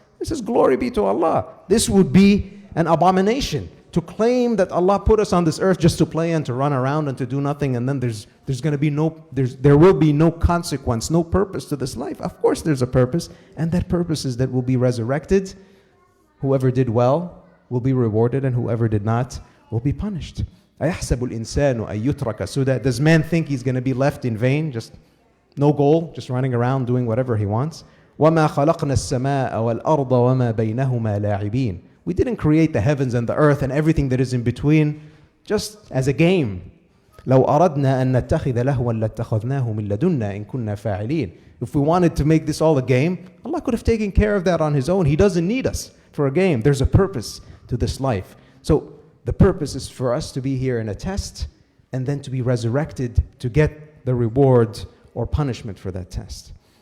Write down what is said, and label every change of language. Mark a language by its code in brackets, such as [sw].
[en] This is glory be to Allah. This would be an abomination to claim that Allah put us on this earth just to play and to run around and to do nothing, and then there will be no consequence, no purpose to this life. Of course there's a purpose, and that purpose is that we'll be resurrected. Whoever did well will be rewarded, and whoever did not will be punished. [ar] أَيَحْسَبُ الْإِنسَانُ أَن يُتْرَكَ سُدًى. [en] Does man think he's going to be left in vain, just no goal, just running around doing whatever he wants? [ar] وَمَا خَلَقْنَا السَّمَاءَ وَالْأَرْضَ وَمَا بَيْنَهُمَا لَاعِبِينَ. [en] We didn't create the heavens and the earth and everything that is in between just as a game. [ar] لو أردنا أن نتخذ لهوا لاتخذناه من لدنا إن كنا فاعلين. [en] If we wanted to make this all a game, Allah could have taken care of that on His own. He doesn't need us for a game. There's a purpose to this life. So the purpose is for us to be here in a test and then to be resurrected to get the reward or punishment for that test.